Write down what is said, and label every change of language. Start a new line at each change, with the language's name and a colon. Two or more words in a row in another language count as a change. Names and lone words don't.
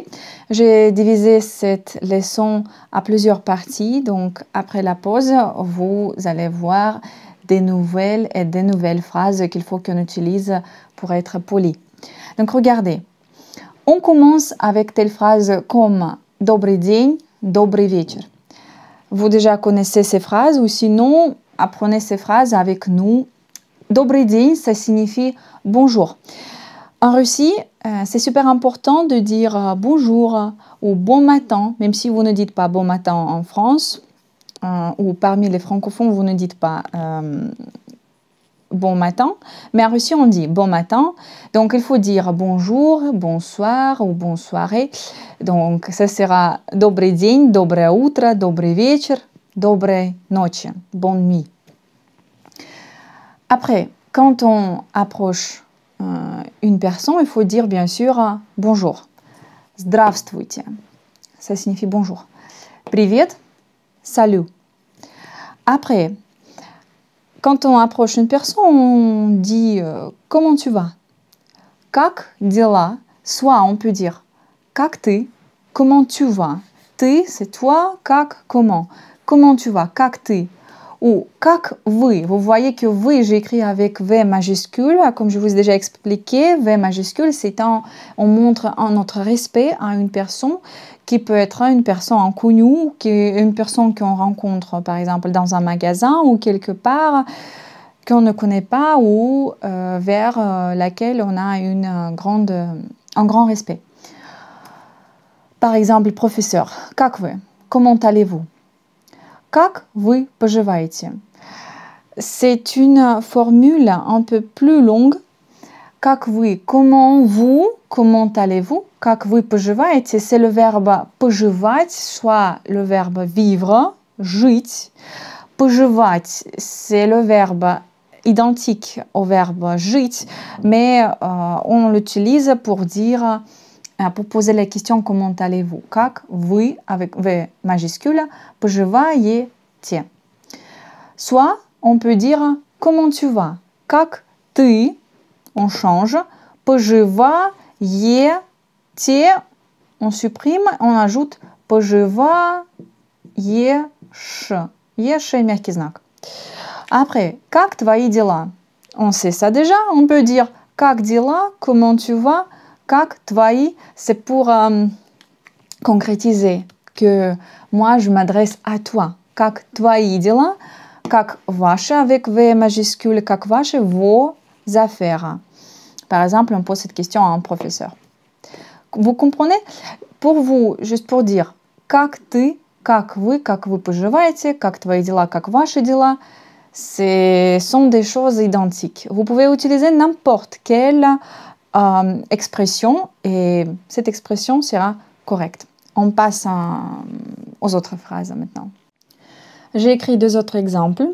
French: J'ai divisé cette leçon à plusieurs parties, donc après la pause, vous allez voir des nouvelles phrases qu'il faut qu'on utilise pour être poli. Donc regardez, on commence avec telle phrase comme «
Russian: Добрый день, добрый вечер ».
French: Vous déjà connaissez ces phrases ou sinon apprenez ces phrases avec nous. «
Russian: Добрый день
French: » ça signifie « bonjour ». En Russie, c'est super important de dire bonjour ou bon matin, même si vous ne dites pas bon matin en France, ou parmi les francophones, vous ne dites pas bon matin, mais en Russie, on dit bon matin. Donc, il faut dire bonjour, bonsoir ou bonne soirée. Donc, ça sera
Russian: добрый день, доброе утро, добрый вечер, доброй ночи,
French: bonne nuit. Après, quand on approche une personne, il faut dire bien sûr bonjour. Здравствуйте. Ça signifie bonjour.
Russian: Привет. Salut.
French: Après, quand on approche une personne, on dit comment tu vas?
Russian: Как дела?
French: Soit on peut dire
Russian: как ты?
French: Comment tu vas? Ты, c'est toi. Как, comment? Comment tu vas?
Russian: Как ты? Ou как вы.
French: Vous voyez que вы, j'ai écrit avec V majuscule. Comme je vous ai déjà expliqué, V majuscule, c'est on montre notre respect à une personne qui peut être une personne inconnue, une personne qu'on rencontre par exemple dans un magasin ou quelque part qu'on ne connaît pas ou vers laquelle on a un grand respect. Par exemple, professeur,
Russian: как вы?
French: Comment allez-vous?
Russian: Как вы поживаете?
French: C'est une formule un peu plus longue.
Russian: Как вы,
French: comment vous, comment allez-vous?
Russian: Как вы поживаете?
French: C'est le verbe поживать, soit le verbe vivre,
Russian: жить. Поживать,
French: c'est le verbe identique au verbe жить, mais on l'utilise pour dire, pour poser la question comment allez-vous?
Russian: Как вы,
French: avec V majuscule, поживаете? Soit on peut dire comment tu vas?
Russian: Как ты,
French: on change, поживаете, on supprime, on ajoute
Russian: поживаешь, ешь, мягкий знак. Après, как твои дела?
French: On sait ça déjà, on peut dire
Russian: как дела,
French: comment tu vas?
Russian: Как твои,
French: c'est pour concrétiser que moi je m'adresse à toi.
Russian: Как твои дела, как ваши
French: avec V majuscule,
Russian: как ваши
French: vos affaires. Par exemple, on pose cette question à un professeur. Vous comprenez? Pour vous, juste pour dire
Russian: как ты, как вы поживаете, как твои дела, как ваши дела,
French: ce sont des choses identiques. Vous pouvez utiliser n'importe quelle expression et cette expression sera correcte. On passe aux autres phrases maintenant. J'ai écrit deux autres exemples.